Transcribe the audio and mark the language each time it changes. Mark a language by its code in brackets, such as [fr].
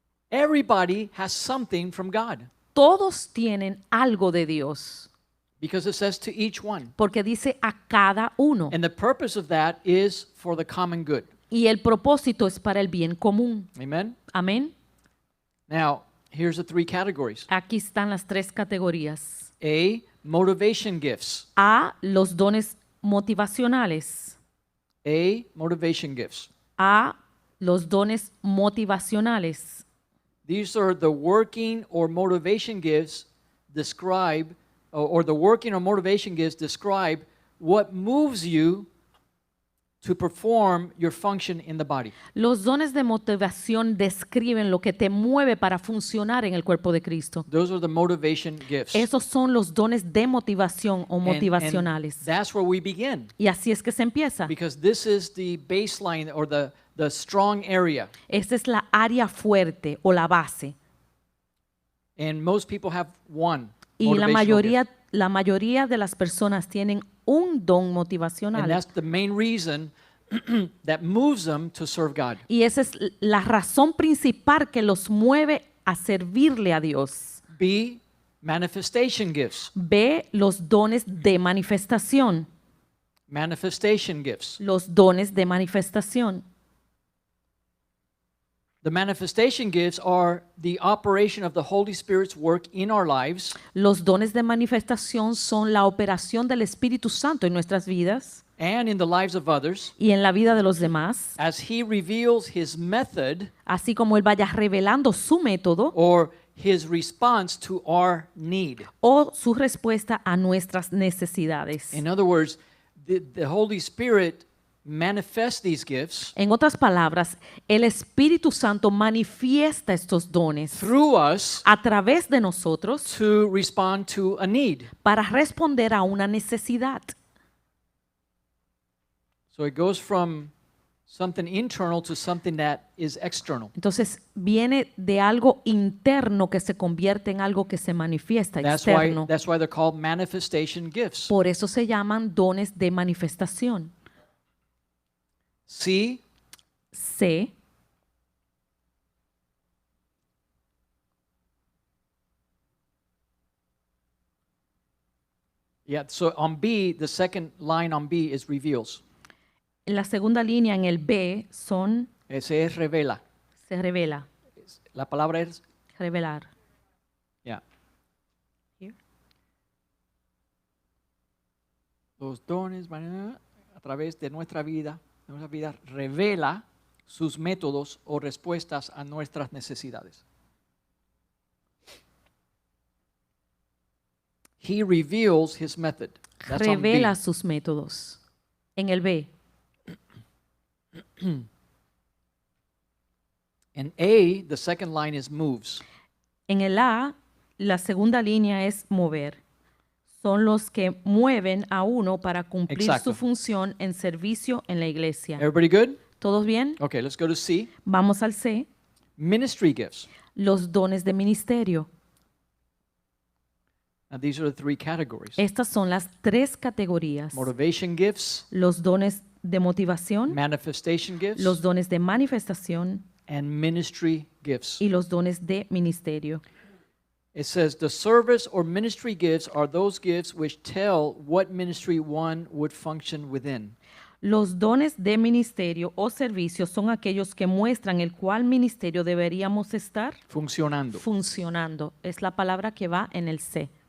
[en] Everybody has something from God [es] Todos tienen algo de Dios, [en] because it says to each one. [es] porque dice a cada uno. [en] And the purpose of that is for the common good. [es] Y el propósito es para el bien común. [en] Amen? [es] Amén. [en] Now, here's the 3 categories. [es] Aquí están las 3 categorías. [en] A, motivation gifts. [es] A, los dones motivacionales. [en] A, motivation gifts. [es] A, los dones motivacionales. [en] These are the working or motivation gifts describe, or the working or motivation gifts describe what moves you to perform your function in the body. [es] Los dones de motivación describen lo que te mueve para funcionar en el cuerpo de Cristo. [en] Those are the motivation gifts. [es] Esos son los dones de motivación o [en] And [es] motivacionales. [en] that's where we begin, [es] Y así es que se empieza. [en] because this is the baseline or the strong area. [es] Esta es la área fuerte o la base. [en] And most people have one [es] Y la [en] motivational gift. [es] mayoría de las personas tienen un don [en] And [es] motivacional. [en] that's the main reason that moves them to serve God. [es] Y esa es la razón principal que los mueve a servirle a Dios. [en] B, manifestation gifts. [es] B, los dones de manifestación. [en] Manifestation gifts. [es] Los dones de manifestación. [en] The manifestation gifts are the operation of the Holy Spirit's work in our lives [es] Los dones de manifestación son la operación del Espíritu Santo en nuestras vidas [en] and in the lives of others [es] y en la vida de los demás, [en] as He reveals His method [es] así como Él vaya revelando su método [en] or His response to our need. [es] o su respuesta a nuestras necesidades. [en] In other words, the Holy Spirit manifests these gifts [es] En otras palabras, el Espíritu Santo manifiesta estos dones [en] through us [es] a través de nosotros [en] to respond to a need. [es] para responder a una necesidad. [en] So it goes from something internal to something that is external. [es] Entonces viene de algo interno que se convierte en algo que se manifiesta externo. [en] That's why they're called manifestation gifts. [es] Por eso se llaman dones de manifestación. [en] C, [es] C, [en] yeah, so on B, the second line on B is reveals. [es] la segunda línea en el B son Ese es revela. se revela, La palabra es, revelar. [en] yeah. Here. [es] Los dones van a través de nuestra vida revela sus métodos o respuestas a nuestras necesidades. [en] He reveals his method. That's on B. [es] revela sus métodos. En el B. [en] In A, the second line is moves. [es] En el A, la segunda línea es mover. Son los que mueven a uno para cumplir Exacto. su función en servicio en la iglesia. [en] Everybody good? [es] ¿Todos bien? [en] Okay, let's go to C. [es] Vamos al C. [en] Ministry gifts. [es] Los dones de ministerio. [en] Now, these are the three categories. [es] Estas son las tres categorías. [en] Motivation gifts, [es] Los dones de motivación, [en] manifestation gifts, [es] los dones de manifestación [en] and ministry gifts. [es] y los dones de ministerio. [en] It says the service or ministry gifts are those gifts which tell what ministry one would function within. [es] Los dones de ministerio o servicio son aquellos que muestran el cual ministerio deberíamos estar Funcionando. funcionando. Es la palabra que va en el C.